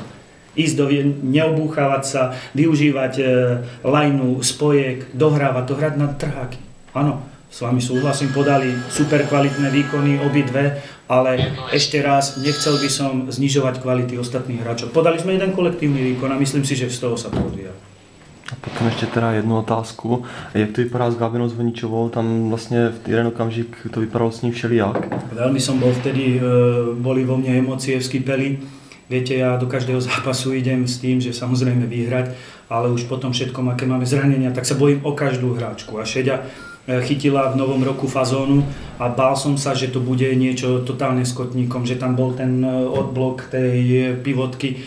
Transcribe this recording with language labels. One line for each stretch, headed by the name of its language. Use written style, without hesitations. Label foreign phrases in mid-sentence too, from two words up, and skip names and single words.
Slovak: Ísť neobúchávať sa, využívať lajnu, spojek, dohrávať to, hrať na trháky. Áno, s vami súhlasím, podali super kvalitné výkony obidve, ale ešte raz, nechcel by som znižovať kvality ostatných hráčov. Podali sme jeden kolektívny výkon a myslím si, že z toho sa to odvíja.
Czech: A potom ještě teda jednu otázku. Jak to vypadá s Gábinou Zvoničovou? Tam vlastně v jeden okamžik to vypadalo s ní všelijak.
Slovak: Veľmi som bol vtedy, boli vo mne emócie, vskypeli. Viete, ja do každého zápasu idem s tým, že samozrejme vyhrať, ale už potom všetkom, aké máme zranenia, tak sa bojím o každú hráčku. A Šeďa chytila v novom roku fazónu a bál som sa, že to bude niečo totálne s kotníkom, že tam bol ten odblok tej pivotky.